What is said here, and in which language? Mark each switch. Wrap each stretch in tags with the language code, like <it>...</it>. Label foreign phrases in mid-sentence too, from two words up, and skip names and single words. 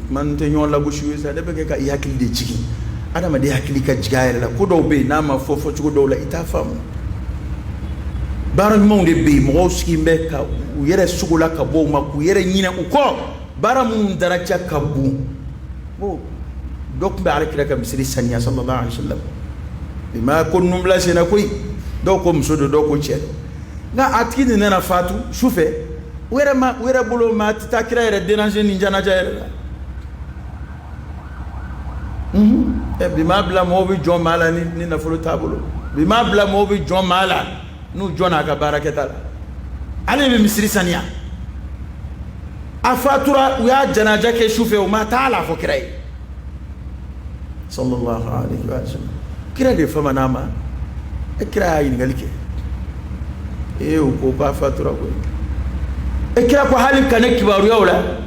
<bm>kuma n tɛ ɲɔgɔn lagosi ye sa ne bɛ kɛ ka i hakili de jigin adamaden hakili ka jigin a yɛrɛ la ko dɔw bɛ yen n'a ma fɔ fɔcogo dɔw la i t'a faamu baara ɲumanw de bɛ yen mɔgɔw sigilen bɛ ka u yɛrɛ sogo la ka bɔ u ma k'u yɛrɛ ɲinɛ u kɔ baara minnu daraja ka bon ko dɔ tun bɛ alakira ka misiri saniya</bm> <ar>صلى الله عليه وسلم</ar> <bm>i ma ko nunbila senna koyi dɔw ko muso do dɔw ko cɛ nka a tigi nin nana fatu sufɛ u yɛrɛ bolo maa tɛ taa kira yɛrɛ déranger nin janaja yɛrɛ la bi m'a bila mɔgɔw bɛ jɔn maa la ni nafolo t'a bolo bi m'a bila mɔgɔw bɛ jɔn maa la n'u jɔn n'a ka baarakɛta la ale bɛ misiri saniya a fatura u y'a janaja kɛ sufɛ u ma taa la fɔ kira ye</bm> <ar>صلى الله عليه وسلم</ar> <bm>kira de fama n'a ma e kira y'a ɲininkali kɛ u ko k'a fatura koyi e kira ko hali ka ne kibaruyaw la</bm>